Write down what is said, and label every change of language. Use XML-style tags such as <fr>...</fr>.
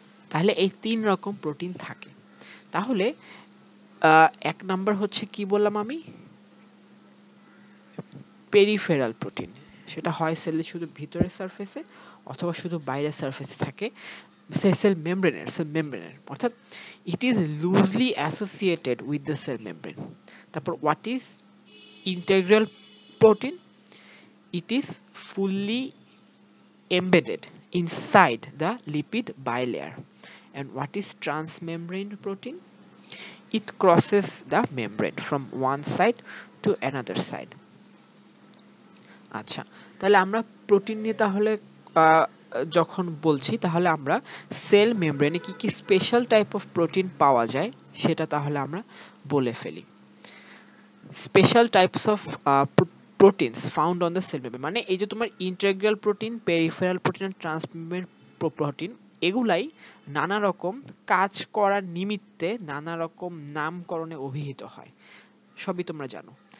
<bn>তাহলে এই তিন রকম প্রোটিন থাকে। তাহলে এক নাম্বার হচ্ছে কি বললাম আমি, পেরিফেরাল প্রোটিন। সেটা হয় সেলের শুধু ভিতরের সারফেসে অথবা শুধু বাইরের সারফেসে থাকে, সেল মেমব্রেনের, অর্থাৎ</bn> <en>It is loosely associated with the cell membrane. তারপর what is integral protein? It is fully embedded inside the lipid bilayer. And what is transmembrane protein? It crosses the membrane from one side to another side.</en> <bn>আচ্ছা, তাহলে আমরা protein নিয়ে তাহলে যখন বলছি, তাহলে আমরা সেল মেমব্রেনে কি কি স্পেশাল টাইপ অফ প্রোটিন পাওয়া যায় সেটা তাহলে আমরা বলে ফেলি।</bn> <en>special types of proteins found on the cell membrane,</en> <bn>মানে এই যে তোমার ইন্টিগ্রাল প্রোটিন, পেরিফেরাল প্রোটিন আর ট্রান্সমেমব্রেন প্রোটিন, এগুলাই নানা রকম কাজ করার নিমিত্তে নানা রকম নামকরণে অভিহিত হয়, সবই তোমরা জানো।</bn>